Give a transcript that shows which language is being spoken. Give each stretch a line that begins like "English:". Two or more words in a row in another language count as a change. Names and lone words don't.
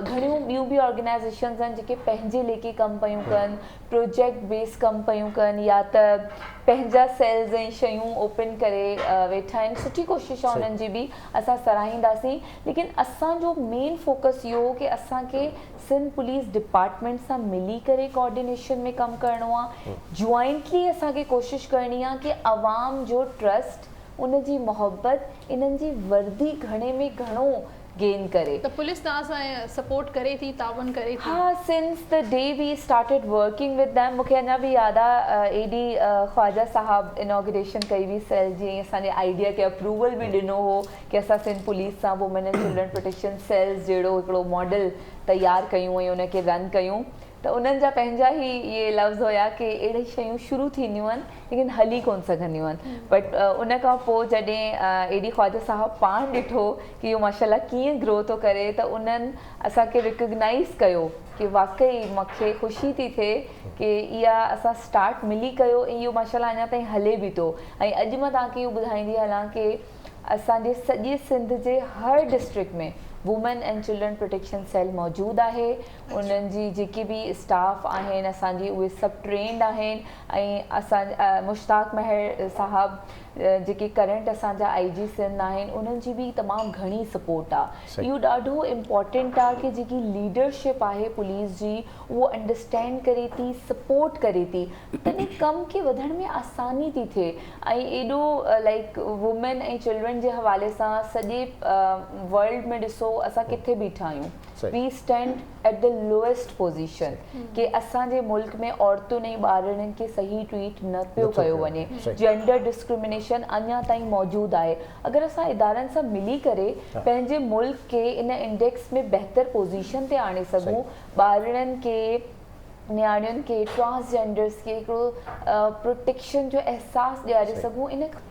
Sindhi: घणियूं ॿियूं बि ऑर्गेनाइज़ेशन्स आहिनि जेके पंहिंजे लेखे कमु पियूं कनि
English: project base
Sindhi: कमु पियूं कनि या त पंहिंजा सेल्स ऐं शयूं ओपन करे वेठा आहिनि सुठी कोशिशि आहे उन्हनि जी बि असां सराहींदासीं लेकिन असांजो
English: main focus
Sindhi: इहो हो कि असांखे सिंध
English: police department
Sindhi: सां मिली करे कोऑर्डिनेशन में कमु करिणो आहे जॉइंटली असांखे कोशिशि करणी आहे कि अवाम जो ट्रस्ट उनजी मोहब्बत इन्हनि जी वर्दी घणे में घणो गेन करे त पुलिस तव्हां सां सपोर्ट करे थी तावन करे थी हाँ
English: since the day we started working with them
Sindhi: मूंखे अञा बि यादि आहे एडी ख्वाजा साहब इनॉग्रेशन कई हुई सेल जी असांजे आइडिया खे अप्रूवल बि ॾिनो हो कि असां सिंध पुलिस सां
English: women and children protection cells
Sindhi: जहिड़ो हिकिड़ो मॉडल तयारु कयूं ऐं उनखे रन कयूं त उन्हनि जा पंहिंजा ई इहे लफ़्ज़ हुया कि अहिड़ी शयूं शुरू थींदियूं आहिनि लेकिन हली कोन सघंदियूं आहिनि बट उन खां पोइ जॾहिं एडी ख्वाजा साहब पाण ॾिठो कि इहो माशाल्लाह कीअं ग्रो थो करे त उन्हनि असांखे रिकग्नाइज़ कयो कि वाक़ई मूंखे ख़ुशी थी थिए कि इहा असां स्टार्ट मिली कयो ऐं इहो माशाल्लाह अञा ताईं हले बि थो ऐं अॼु मां तव्हांखे इहो ॿुधाईंदी हलां कि असांजे सॼे सिंध जे हर डिस्ट्रिक्ट में
English: women and children protection cell
Sindhi: मौजूदु आहे उन्हनि जी जेकी बि स्टाफ आहिनि असांजी उहे सभु ट्रेंड आहिनि ऐं असां मुश्ताक महर साहब जेके करंट असांजा IG सिंध आहिनि उन्हनि जी बि तमामु घणी सपोर्ट आहे इहो ॾाढो इम्पॉर्टेंट आहे कि जेकी लीडरशिप आहे पुलिस जी उहो अंडरस्टैंड करे थी सपोर्ट करे थी तॾहिं कम खे वधण में आसानी थी थिए ऐं एॾो
English: like women
Sindhi: ऐं चिल्ड्रन जे हवाले सां सॼे वर्ल्ड में ॾिसो असां किथे बीठा आहियूं
English: we stand at the lowest position
Sindhi: कि असांजे मुल्क में औरतुनि ऐं ॿारनि खे सही ट्रीट न पियो कयो वञे
English: gender discrimination
Sindhi: अञा ताईं मौजूदु आहे अगरि असां इदारनि सां मिली करे पंहिंजे मुल्क खे इन इंडेक्स में बहितर पोज़ीशन ते आणे सघूं ॿारनि खे नियाणियुनि खे ट्रांसजेंडर्स खे हिकिड़ो प्रोटेक्शन जो एहसासु ॾियारे सघूं इन